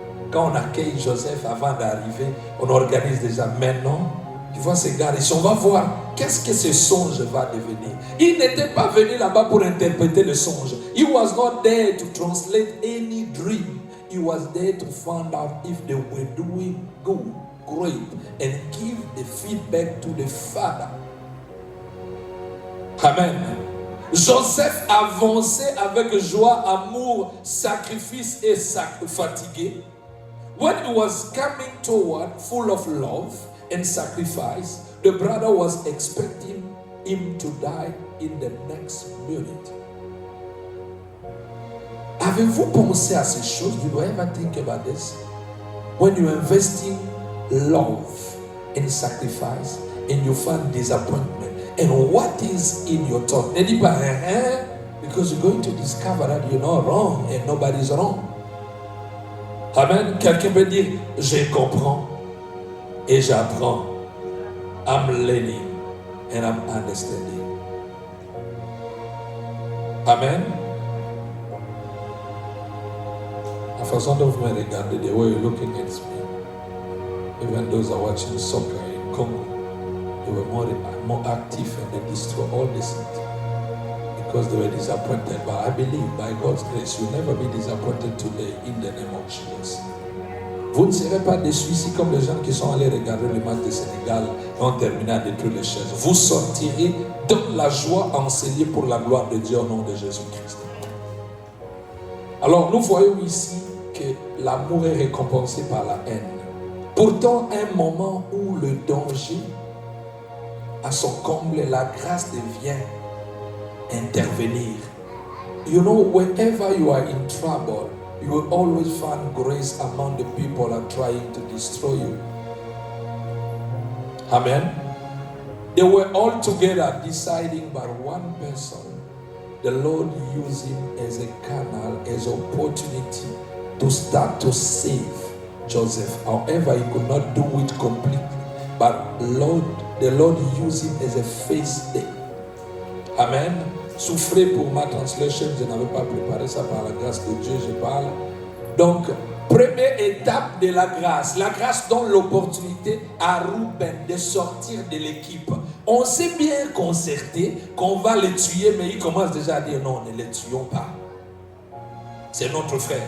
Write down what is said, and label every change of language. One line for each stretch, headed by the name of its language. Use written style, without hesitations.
French: Quand on accueille Joseph avant d'arriver, on organise déjà maintenant. Tu vois ces gars ici, on va voir qu'est-ce que ce songe va devenir. Il n'était pas venu là-bas pour interpréter le songe.
English: He was not there to translate any dream. He was there to find out if they were doing good, great, and give the feedback to the father. Amen.
French: Joseph avançait avec joie, amour, sacrifice et fatigué.
English: When he was coming toward, full of love and sacrifice, the brother was expecting him to die in the next minute.
French: Avez-vous pensé à ces choses?
English: You don't ever think about this? When you're investing love and sacrifice and you find disappointment, and what is in your thought? Because you're going to discover that you're not wrong and nobody's wrong. Amen.
French: Quelqu'un peut dire, je comprends et j'apprends.
English: I'm learning and I'm understanding. Amen.
French: La façon dont vous me regardez,
English: the way you're looking at me, even those are watching soccer in Congo, they were more active and they destroyed all this because they were disappointed. But I believe by God's grace, you'll never be disappointed today in the name of Jesus.
French: Vous ne serez pas déçus ici comme les gens qui sont allés regarder le match de Sénégal et ont terminé à détruire les chaises. Vous sortirez dans la joie enseignée pour la gloire de Dieu au nom de Jésus-Christ. Alors nous voyons ici que l'amour est récompensé par la haine. Pourtant, un moment où le danger à son comble, la grâce devient intervenir.
English: You know, whenever you are in trouble, you will always find grace among the people that are trying to destroy you. Amen. They were all together deciding, but one person, the Lord used him as a canal, as an opportunity to start to save Joseph. However, he could not do it completely. But the Lord used him as a face day. Amen.
French: Souffrez pour ma translation, je n'avais pas préparé ça par la grâce de Dieu, je parle. Donc, première étape de la grâce donne l'opportunité à Ruben de sortir de l'équipe. On s'est bien concerté qu'on va le tuer, mais il commence déjà à dire non, ne le tuons pas. C'est notre frère.